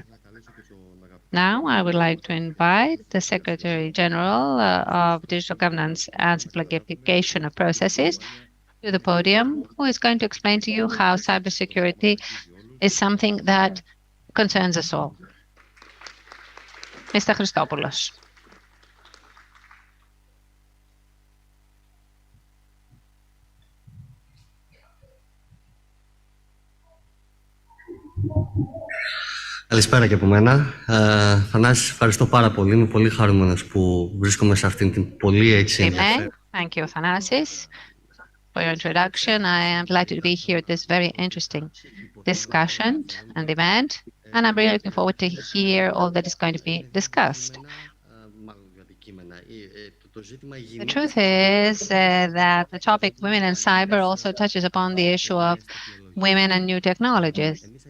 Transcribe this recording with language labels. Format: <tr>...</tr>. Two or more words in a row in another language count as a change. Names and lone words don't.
<en>Now, I would like to invite the Secretary General of Digital Governance and Simplification of Processes to the podium, who is going to explain to you how cybersecurity is something that concerns us all. Mr. Christopoulos.</en> <el>Καλησπέρα και από μένα. Θανάση, ευχαριστώ πάρα πολύ. Είμαι πολύ χαρούμενος που βρίσκομαι σε αυτήν την πολύ έτσι ενδιαφέρον.</el> <en>Thank you, Thanasis, for your introduction. I am delighted to be here at this very interesting discussion and event, and I'm really looking forward to hear all that is going to be discussed. The truth is that the topic women and cyber also touches upon the issue of women and new technologies.</en>